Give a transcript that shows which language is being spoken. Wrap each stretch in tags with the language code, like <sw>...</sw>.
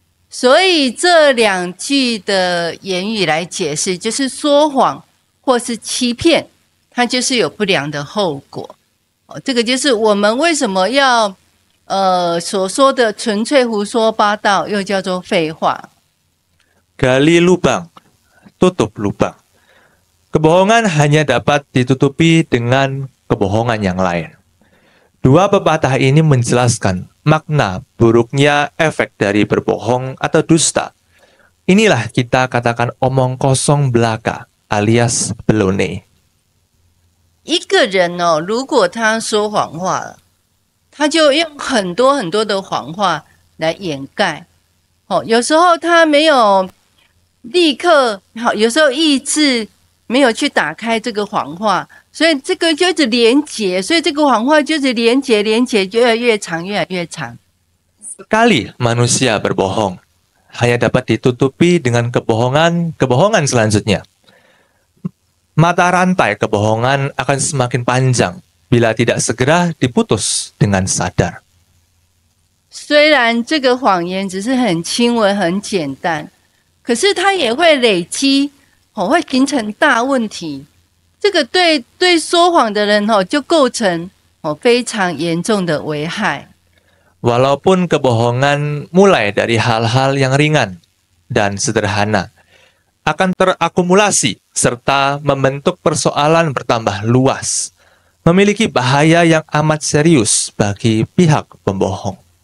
<zh>所以这两句的言语来解释，就是说谎或是欺骗，它就是有不良的后果。这个就是我们为什么要所说的纯粹胡说八道，又叫做废话。</zh> <id>Gali lubang, tutup lubang. Kebohongan hanya dapat ditutupi dengan kebohongan yang lain. Dua pepatah ini menjelaskan makna buruknya efek dari berbohong atau dusta. Inilah kita katakan omong kosong belaka alias Belone.</id> <zh>一个人如果他说谎话了，他就用很多的谎话来掩盖。有时候他没有立刻，有时候意志没有去打开这个谎话，所以这个就一直连结，所以这个谎话就是连结，就越来越长。</zh> <id>Sekali manusia berbohong, hanya dapat ditutupi dengan kebohongan selanjutnya. Mata rantai kebohongan akan semakin panjang bila tidak segera diputus dengan sadar.</id> <zh>虽然这个谎言只是很轻微、很简单，可是它也会累积，会形成大问题。这个对说谎的人就构成非常严重的危害。</zh> <id>Walaupun kebohongan mulai dari hal-hal yang ringan dan sederhana, akan terakumulasi serta membentuk persoalan bertambah luas, memiliki bahaya yang amat serius bagi pihak pembohong.</id>